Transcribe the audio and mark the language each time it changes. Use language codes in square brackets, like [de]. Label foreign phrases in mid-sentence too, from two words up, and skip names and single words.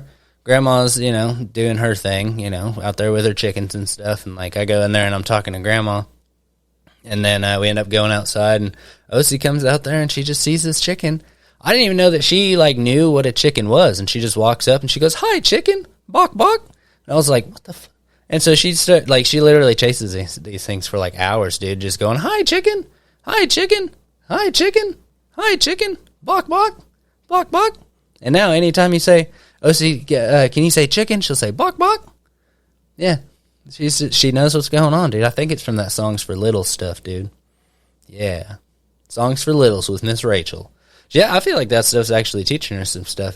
[en] Grandma's, you know, doing her thing, you know, out there with her chickens and stuff. And, like, I go in there and I'm talking to Grandma. And then we end up going outside, and OC comes out there and she just sees this chicken. I didn't even know that she, like, knew what a chicken was. And she just walks up and she goes, "Hi, chicken. Bok, bok." And I was like, what the fuck? And so she literally chases these things for, like, hours, dude, just going, "Hi, chicken. Hi, chicken. Hi, chicken. Hi, chicken. Bok, bok. Bok, bok." And now anytime you say, "OC, can you say chicken?" she'll say, "Bok, bok." Yeah. She knows what's going on, dude. I think it's from that Songs for Littles stuff, dude. Yeah. Songs for Littles with Miss Rachel. Yeah, I feel like that stuff's actually teaching her some stuff.